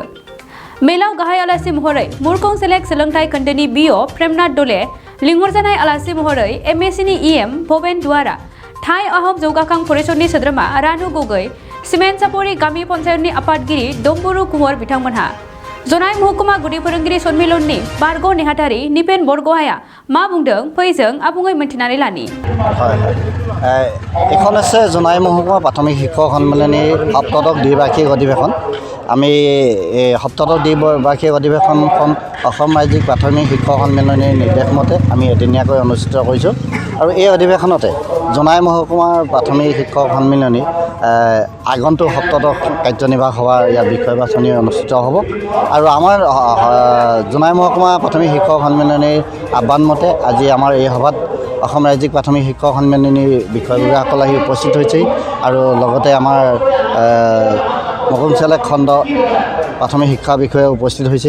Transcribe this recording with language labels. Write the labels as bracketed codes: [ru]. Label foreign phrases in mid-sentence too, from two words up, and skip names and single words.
[brx] मेलाव गाहाय आलासि महरै मुरखं सेलेक्ट सोलोंथाइ खोन्दोनि बिअ प्रेमनाथ दले, लिंहरजानाय आलासि महरै एमएसिनि इएम भबेन दुवारा, थाइ आहम जौगाखां फरायसननि सोद्रोमा रानु गगৈ, सिमेन्ट सापरि गामि पन्चायतनि आफादगिरि दम्बुरु कुंवर बिथांमोनहा। जनाय महकुमा गुदि फोरोंगिरि सन्मिलननि बारग' नेहाथारि निपेन बरग'हाया मा बुंदों फै जों आबुङै मिन्थिनानै लानि। [as] এখন আছে জনাই মহকুমা প্ৰাথমিক শিক্ষক সন্মিলনীৰ সপ্তদশ দ্বিবাৰ্ষিক অধিৱেশন। আমি এই সপ্তদশ দ্বিবাৰ্ষিক অধিৱেশনখন অসম ৰাজ্যিক প্ৰাথমিক শিক্ষক সন্মিলনীৰ নিৰ্দেশ মতে আমি এদিনীয়াকৈ অনুষ্ঠিত কৰিছোঁ আৰু এই অধিৱেশনতে জনাই মহকুমাৰ প্ৰাথমিক শিক্ষক সন্মিলনী আগন্তুক সপ্তদশ কাৰ্যনিৰ্বাহক সভাৰ ইয়াৰ বিষয় বাছনি অনুষ্ঠিত হ'ব আৰু আমাৰ জনাই মহকুমা প্ৰাথমিক শিক্ষক সন্মিলনীৰ আহ্বান মতে আজি আমাৰ এই সভাত অসম ৰাজ্যিক প্ৰাথমিক শিক্ষক সন্মিলনীৰ বিষয়ববীয়াসকল আহি উপস্থিত হৈছেহি আৰু লগতে আমাৰ মুৰখং চেলেক্ট খণ্ড প্ৰাথমিক শিক্ষা বিষয়ে উপস্থিত হৈছেহি।